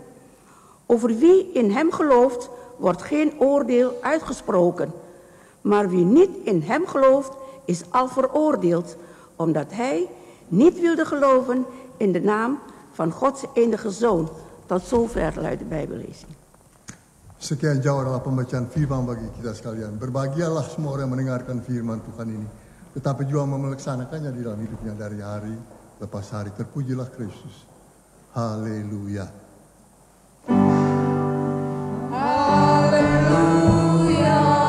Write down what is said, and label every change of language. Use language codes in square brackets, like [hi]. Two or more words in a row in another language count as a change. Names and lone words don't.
[nl] Over wie in Hem gelooft, wordt geen oordeel uitgesproken. Maar wie niet in Hem gelooft, is al veroordeeld, omdat hij niet wilde geloven in de naam van Gods enige Zoon. Tot zover luidt de Bijbellezing. [id] Sekian jauh adalah pembacaan firman bagi kita sekalian. Berbahagialah semua orang yang mendengarkan firman Tuhan ini, tetapi juga melaksanakannya di dalam hidupnya dari hari lepas hari. Terpujilah Kristus. Haleluya. Haleluya.